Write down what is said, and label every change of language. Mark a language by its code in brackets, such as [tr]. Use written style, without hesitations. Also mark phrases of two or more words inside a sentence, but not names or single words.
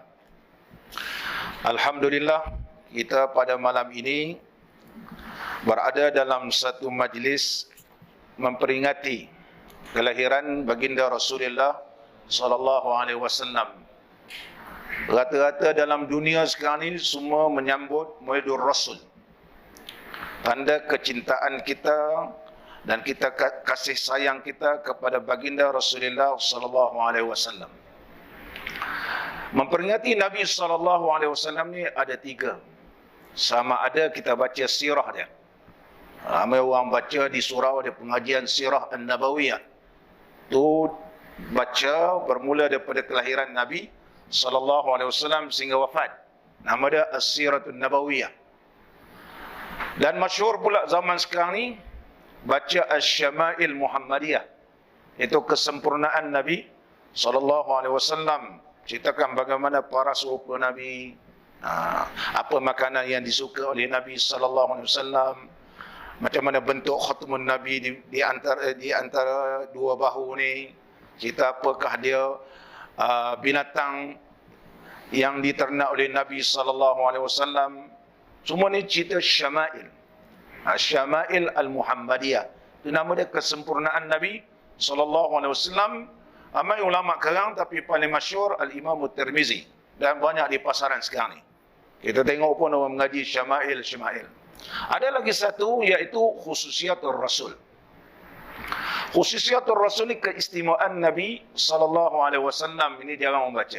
[ms] Alhamdulillah, kita pada malam ini berada dalam satu majlis memperingati kelahiran baginda Rasulullah [ar] صلى الله عليه وسلم. [ms] Rata-rata dalam dunia sekarang ini semua menyambut Maulidur Rasul, tanda kecintaan kita dan kita kasih sayang kita kepada baginda Rasulullah [ar] صلى الله عليه وسلم. [ms] Memperingati Nabi [ar] صلى الله عليه وسلم [ms] ni ada tiga. Sama ada kita baca sirah dia. Ramai orang baca di surau ada pengajian sirah An-Nabawiyah. Tu baca bermula daripada kelahiran Nabi [ar] صلى الله عليه وسلم [ms] sehingga wafat. Nama dia As-Siratul Nabawiyah. Dan masyhur pula zaman sekarang ni baca Asy-Syama'il Muhammadiyah, itu kesempurnaan Nabi [ar] صلى الله عليه وسلم, [ms] ceritakan bagaimana para serupa Nabi, apa makanan yang disuka oleh Nabi [ar] صلى الله عليه وسلم, [ms] macam mana bentuk khatamun Nabi di antara dua bahu ni, cerita apakah dia binatang yang diternak oleh Nabi [ar] صلى الله عليه وسلم. [ms] Semua ni cerita Syama'il. Syama'il Al-Muhammadiyah. Itu nama dia kesempurnaan Nabi [ar] صلى الله عليه وسلم. [ms] Ramai ulama kerang, tapi paling masyhur Al-Imam Tirmizi, dan banyak di pasaran sekarang ni. Kita tengok pun orang mengaji Syama'il. Ada lagi satu, iaitu Khususiyatul Rasul. Khususiyatul Rasul ni keistimewaan Nabi [ar] صلى الله عليه وسلم, [ms] ini jarang membaca.